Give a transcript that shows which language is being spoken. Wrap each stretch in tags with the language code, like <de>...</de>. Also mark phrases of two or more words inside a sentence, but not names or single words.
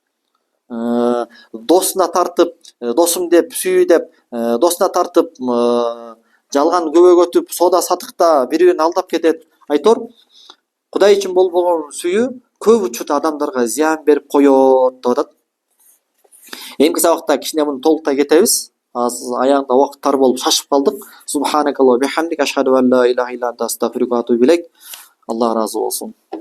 <ky>Досуна тартып, досум деп, сүйүү деп, досуна тартып жалган күбө өтүп, соода сатыкта бири бирин алдап кетет. Айтор Кудай үчүн болбогон сүйүү көп учурда адамдарга зыян берип коет деп атат. Эмки сабакта кичине муну толуктай кетебиз. Азыр аягында убакыт тар болуп шашып калдык.</ky> <ar>سبحانك اللهم وبحمدك أشهد أن لا إله إلا أنت أستغفرك وأتوب إليك.</ar> <ky>Алла ыраазы болсун.</ky>